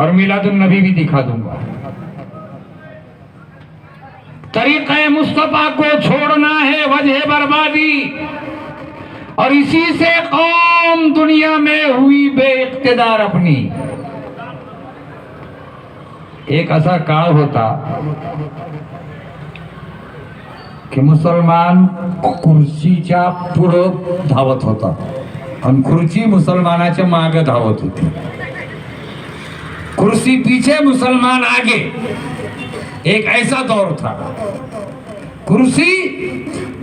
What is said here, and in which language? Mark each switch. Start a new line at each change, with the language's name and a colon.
Hindi: और मिलादुन नबी भी दिखा दूंगा। तरीक़े मुस्तफ़ा को छोड़ना है वजह बर्बादी, और इसी से कौम दुनिया में हुई बेइख्तिदार अपनी।
Marathi: एक असा काळ होता की मुसलमान खुर्चीच्या पुढं धावत होता आणि खुर्ची मुसलमानाच्या मागे धावत होती।
Hindi: कुर्सी पीछे मुसलमान आगे। एक ऐसा दौर था, कुर्सी